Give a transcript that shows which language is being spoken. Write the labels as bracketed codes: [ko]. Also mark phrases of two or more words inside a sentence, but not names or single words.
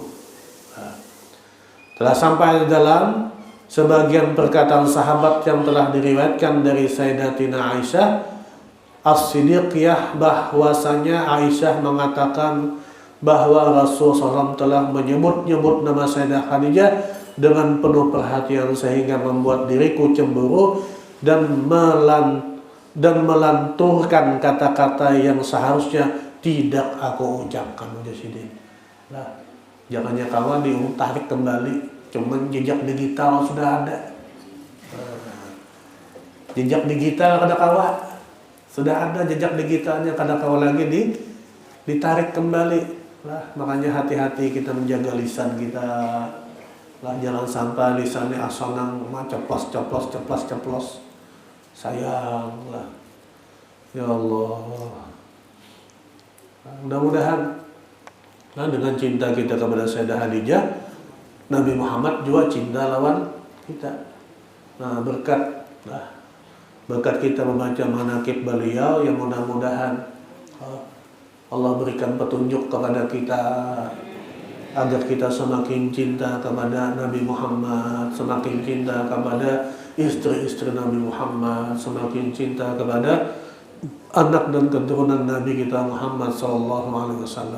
[id] Telah sampai dalam sebagian perkataan sahabat yang telah diriwayatkan dari Sayyidatina Aisyah As-Siddiqiyah, bahwasanya Aisyah mengatakan bahwa Rasulullah SAW telah menyebut-nyebut nama Sayyidah Khadijah dengan penuh perhatian sehingga membuat diriku cemburu dan melanturkan kata-kata yang seharusnya tidak aku ucapkan. [bjn] Nah, jangannya kawan ditarik kembali, cuman jejak digital sudah ada. Jejak digital kada kawan, sudah ada jejak digitalnya, kada kawan lagi ditarik kembali. [id] Lah, makanya hati-hati kita menjaga lisan kita. Lah, jangan sampai lisannya asal nang ceplos. Sayang lah. [ar] Ya Allah. [id] Mudah-mudahan dengan cinta kita kepada Sayyidah Khadijah, Nabi Muhammad juga cinta lawan kita. Nah, berkat kita membaca manaqib beliau, yang mudah-mudahan Allah berikan petunjuk kepada kita agar kita semakin cinta kepada Nabi Muhammad, semakin cinta kepada istri-istri Nabi Muhammad, semakin cinta kepada anak dan keturunan Nabi kita Muhammad SAW.